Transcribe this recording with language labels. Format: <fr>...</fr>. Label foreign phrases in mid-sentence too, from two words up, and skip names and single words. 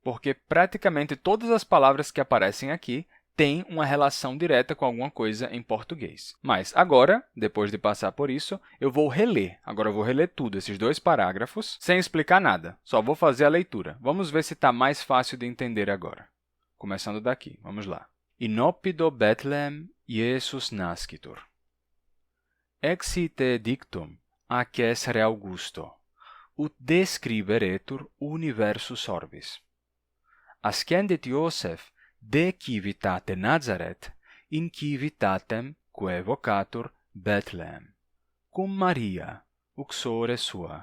<pt>Porque praticamente todas as palavras que aparecem aqui tem uma relação direta com alguma coisa em português. Mas agora, depois de passar por isso, eu vou reler. Agora eu vou reler tudo, esses 2 parágrafos, sem explicar nada. Só vou fazer a leitura. Vamos ver se está mais fácil de entender agora. Começando daqui, vamos lá.</pt> <la>In oppido Bethlehem Iesus nascitur. Exite dictum a Caesare Augusto, ut describeretur universus orbis. Ascendit Iosef de civitate Nazaret in civitatem quae vocatur Bethlehem, cum Maria, uxore sua.</la>